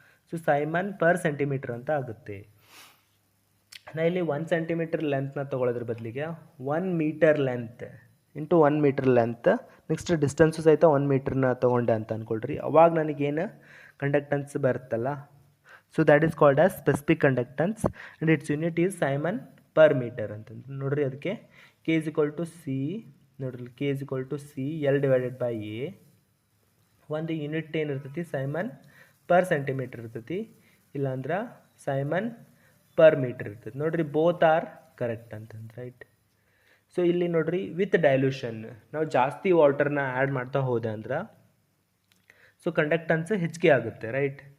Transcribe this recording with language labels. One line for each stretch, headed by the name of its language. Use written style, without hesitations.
Kannada: So Simon per centimetre ಅಂತ ಆಗುತ್ತೆ. ನಾ ಇಲ್ಲಿ 1 ಸೆಂಟಿಮೀಟ್ರ್ ಲೆಂತ್ನ ತೊಗೊಳೋದ್ರ ಬದಲಿಗೆ 1 metre length into 1 metre length, next distance ಸಹಿತ 1 ಮೀಟ್ರನ್ನ ತೊಗೊಂಡೆ ಅಂತ ಅಂದ್ಕೊಳ್ರಿ. ಅವಾಗ ನನಗೇನು ಕಂಡಕ್ಟನ್ಸ್ ಬರುತ್ತಲ್ಲ,
English: So that is called as specific conductance and its unit is siemens per meter ಅಂತಂದು. ನೋಡ್ರಿ, ಅದಕ್ಕೆ K is equal to C, ನೋಡ್ರಿ K is equal to C L divided by A.
Kannada: ಒಂದು ಯೂನಿಟ್ ಏನಿರ್ತೈತಿ? ಸೈಮನ್ ಪರ್ ಸೆಂಟಿಮೀಟ್ರ್ ಇರ್ತೈತಿ, ಇಲ್ಲಾಂದ್ರೆ Simon per metre ಇರ್ತೈತಿ. ನೋಡ್ರಿ,
English: both are correct
Kannada: ಅಂತಂದು, ರೈಟ್? ಸೊ ಇಲ್ಲಿ ನೋಡ್ರಿ, ವಿತ್ ಡೈಲ್ಯೂಷನ್ ನಾವು ಜಾಸ್ತಿ ವಾಟರ್ನ ಆ್ಯಡ್ ಮಾಡ್ತಾ ಹೋದೆ ಅಂದ್ರೆ ಸೊ ಕಂಡಕ್ಟನ್ಸ್ ಹೆಚ್ಚಿಗೆ ಆಗುತ್ತೆ, ರೈಟ್?